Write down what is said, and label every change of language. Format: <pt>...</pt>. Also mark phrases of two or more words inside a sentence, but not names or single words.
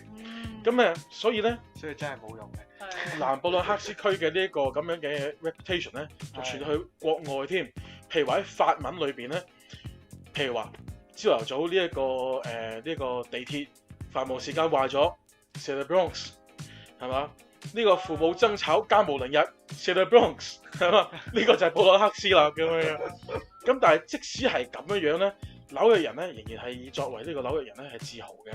<yue>咁所以咧，所以真係冇用嘅。南布魯克斯區嘅呢一個咁樣嘅 reputation 咧，就傳去國外添。譬如話喺法文裏邊咧，譬如話朝頭早呢一個呢個地鐵繁忙時間壞咗 ，</yue> <fr>c'est le Bronx</fr> <yue>係嘛？呢個父母爭吵家無寧日 ，</yue> <fr>c'est le Bronx</fr> <yue>係嘛？呢個就係布魯克斯啦咁樣。咁但係即使係咁樣樣咧，紐約人咧仍然係以作為呢個紐約人咧係自豪嘅。</yue>